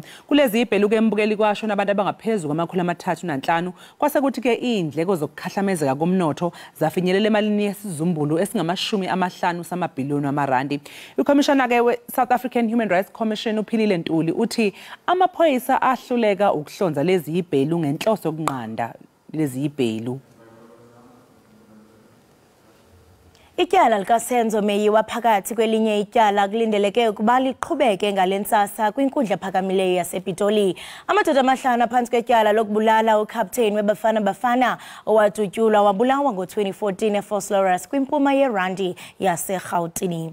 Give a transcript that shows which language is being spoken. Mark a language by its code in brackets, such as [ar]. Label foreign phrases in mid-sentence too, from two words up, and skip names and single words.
[zu] Kulezi ibhelu ke embukeli kwasho nabantu abangaphezulu kwama-305 kwase kuthi ke indleko zokukhahlamezeka komnotho zafinyelela emalini yesizumbulu esingama-50 samabhiliyoni amarandi. Ikhomishana ke we-South African Human Rights Commission uPhilile Ntuli uthi amaphoyisa ahluleka ukuhlonza lezi ibhelu ngenhloso yokunqanda lezi ibhelu. [xh] Ityala likaSenzo Meyiwa phakathi kwelinye ityala kulindeleke ukuba liqhubeke ngalentsasa kwinkundla ephakamileyo yasePitoli. Amadoda amahlanu phantsi kwetyala lokubulala ukapteyini weBafana Bafana owadutyulwa wabulawa ngo-2014 eFosloras kwimpuma yeRandi yaseGauteng.